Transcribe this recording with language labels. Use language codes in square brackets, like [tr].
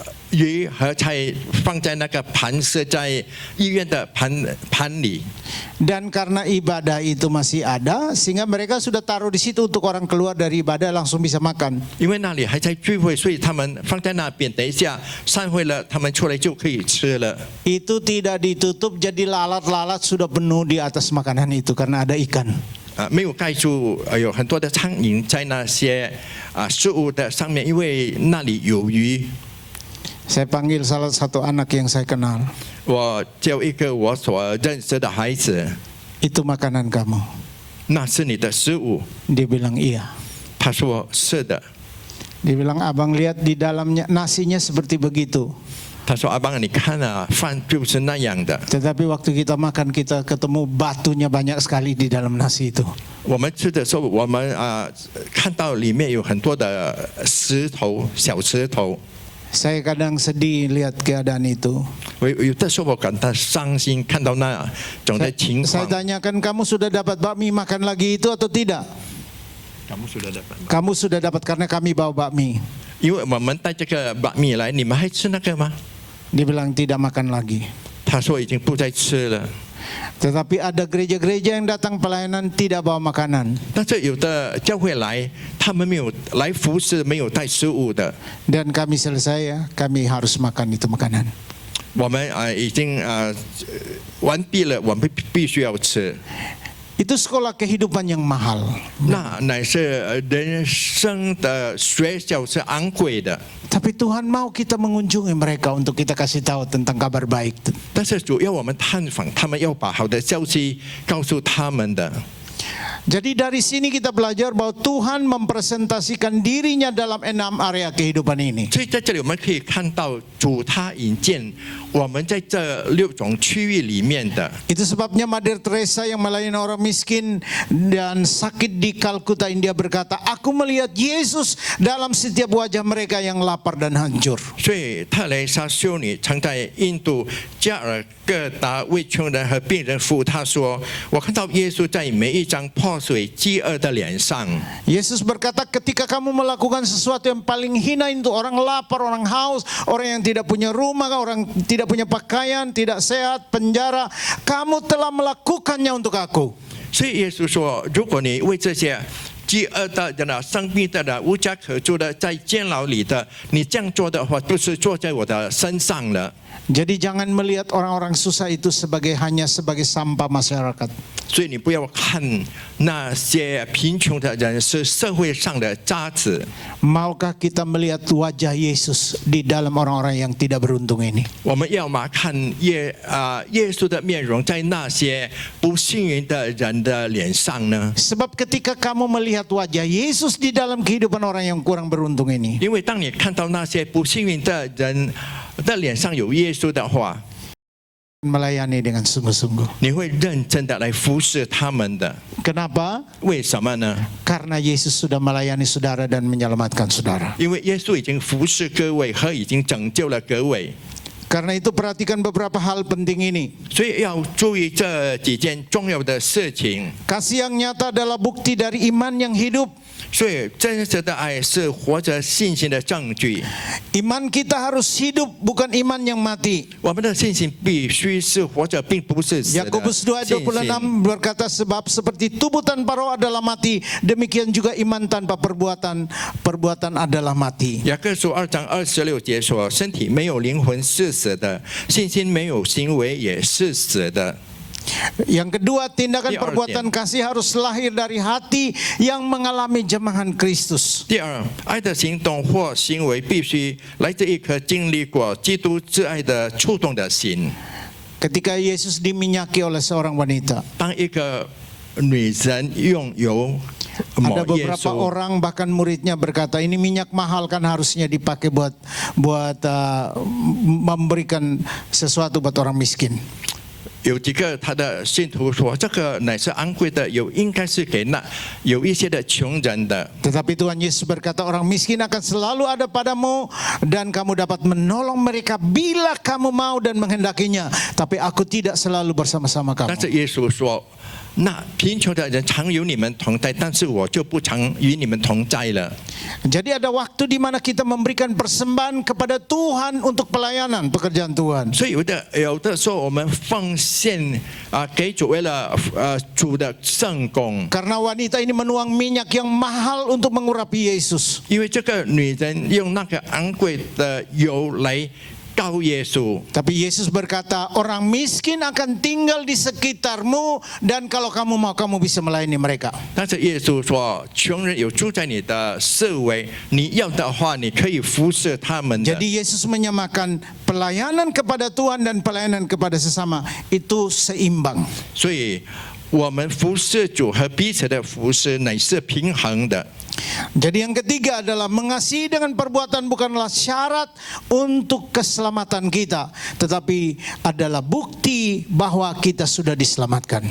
[zh] 鱼和菜放在那个盘，是在医院的盘里。 [id] Dan karena ibadah itu masih ada, sehingga mereka sudah taruh di situ untuk orang keluar dari ibadah langsung bisa makan. [zh] 因为那里还在聚会，所以他们放在那边，等一下散会了，他们出来就可以吃了。 [id] Itu tidak ditutup, jadi lalat-lalat sudah penuh di atas makanan itu karena ada ikan. [zh] 没有盖住，有很多的苍蝇在那些食物的上面，因为那里有鱼。 [id] Saya panggil salah satu anak yang saya kenal. [zh] 我叫一个我所认识的孩子， [id] Itu makanan kamu. [zh] 那是你的食物。 [id] Dia bilang iya. [zh] 他说是的。 [id] Dia bilang abang lihat di dalamnya nasinya seperti begitu. [zh] 他说阿邦，你看啊，饭就是那样的。 [id] Tetapi waktu kita makan kita ketemu batunya banyak sekali di dalam nasi itu. [zh] 我们吃的时候，我们看到里面有很多的石头，小石头。 [id] Saya kadang sedih lihat keadaan itu. [zh] 有的时候我感到伤心，看到那种的情 [id] Saya [zh] 况。 [id] tanyakan kamu sudah dapat bakmi makan lagi itu atau tidak? Kamu sudah dapat karena kami bawa bakmi. [zh] 因为我们带这个把米来，你们还吃那个吗？ [id] Dia bilang tidak makan lagi. [zh] 他说已经不再吃了。 [id] Tetapi ada gereja-gereja yang datang pelayanan tidak bawa makanan. [zh] 但是有的教会来，他们没有来服侍，没有带食物的。 [id] Dan kami selesai, kami harus makan itu makanan. [zh] 我们已经完毕了，我们必须要吃。 [id] Itu sekolah kehidupan yang mahal. [zh] 那乃是人生的学校，是昂贵的。 [id] Tapi Tuhan mau kita mengunjungi mereka untuk kita kasih tahu tentang kabar baik. [zh] 但是主要我们探访他们，要把好的消息告诉他们的。 [id] Jadi dari sini kita belajar bahwa Tuhan mempresentasikan dirinya dalam 6 area kehidupan ini. [zh] 所以在这里我们可以看到主他引荐我们在这6种区域里面的。 [id] Itu sebabnya Mother Teresa yang melayani orang miskin dan sakit di Kalkuta India berkata, aku melihat Yesus dalam setiap wajah mereka yang lapar dan hancur. [zh] 所以特蕾莎修女曾在印度加尔各答为穷人和病人服务，她说：“我看到耶稣在每一张破碎饥饿的脸上。” [id] Yesus berkata, ketika kamu melakukan sesuatu yang paling hina untuk orang lapar, orang haus, orang yang tidak punya rumah, orang tidak punya pakaian, tidak sehat, penjara, kamu telah melakukannya untuk aku. [zh] 所以耶稣说：“如果你为这些饥饿的人啊、生病的人、无家可住的、在监牢里的，你这样做的话，就是做在我的身上了。” [id] Jadi jangan melihat orang-orang susah itu hanya sebagai sampah masyarakat. [zh] 所以你不要看那些贫穷的人是社会上的渣子。 [id] Maukah kita melihat wajah Yesus di dalam orang-orang yang tidak beruntung ini? [zh] 我们要嘛看耶稣的面容在那些不幸运的人的脸上呢？ [id] Sebab ketika kamu melihat wajah Yesus di dalam kehidupan orang yang kurang beruntung ini, [zh] 因为当你看到那些不幸运的人的脸上有耶稣的话， [id] melayani dengan sungguh-sungguh. [zh] 你会认真的来服侍他们的。 [id] Kenapa? [zh] 为什么呢？ [id] Karena Yesus sudah melayani saudara dan menyelamatkan saudara. [zh] 因为耶稣已经服侍各位和已经拯救了各位， [id] Karena itu perhatikan beberapa hal penting ini. [zh] 所以要注意这几件重要的事情。 [id] Kasih yang nyata adalah bukti dari iman yang hidup. [zh] 所以真实的爱是活着信心的证据。 [id] Iman kita harus hidup, bukan iman yang mati. [zh] 我们的信心必须是活着，并不是死的 [id] Yakobus 2 ayat [zh] 信心。 [id] 26 berkata, sebab seperti tubuh tanpa roh adalah mati, demikian juga iman tanpa perbuatan adalah mati. [zh] 雅各书2章26节说：“身体没有灵魂是死的，信心没有行为也是死的。” [id] Yang kedua, tindakan Di perbuatan kasih harus lahir dari hati yang mengalami jemahan Kristus. [zh] 第二，爱的行动或行为必须来自一颗经历过基督之爱的触动的心。 [id] Ketika Yesus diminyaki oleh seorang wanita, [zh] 当一个女人用油抹 [id] Ada [zh] 耶 [id] beberapa [zh] 稣。 [id] orang bahkan muridnya berkata ini minyak mahal kan harusnya dipakai buat memberikan sesuatu buat orang miskin. [zh] 有几个他的信徒说，这个乃是昂贵的油，应该是给那有一些的穷人的。 [id] Tetapi Tuhan Yesus berkata orang miskin akan selalu ada padamu dan kamu dapat menolong mereka bila kamu mau dan menghendakinya. Tapi aku tidak selalu bersama-sama [zh] 但 [id] kamu. [zh] 是耶稣说，那贫穷的人常与你们同在，但是我就不常与你们同在了。 [id] Jadi ada waktu di mana kita memberikan persembahan kepada Tuhan untuk pelayanan pekerjaan Tuhan. [zh] 所以有的时候我们奉献给主，为了主的圣工。 [id] Karena wanita ini menuang minyak yang mahal untuk mengurapi Yesus. [zh] 因为这个女人用那个昂贵的油来告耶稣。 [id] Tapi Yesus berkata, orang miskin akan tinggal di sekitarmu dan kalau kamu mau kamu bisa melayani mereka. [zh] 但是耶稣说，穷人有住在你的四围，你要的话，你可以服侍他们的。 [id] Jadi Yesus menyamakan pelayanan kepada Tuhan dan pelayanan kepada sesama itu seimbang. [zh] 所以我们服侍主和彼此的服侍乃是平衡的。 [id] Jadi yang ketiga adalah mengasihi dengan perbuatan bukanlah syarat untuk keselamatan kita, tetapi adalah bukti bahwa kita sudah diselamatkan.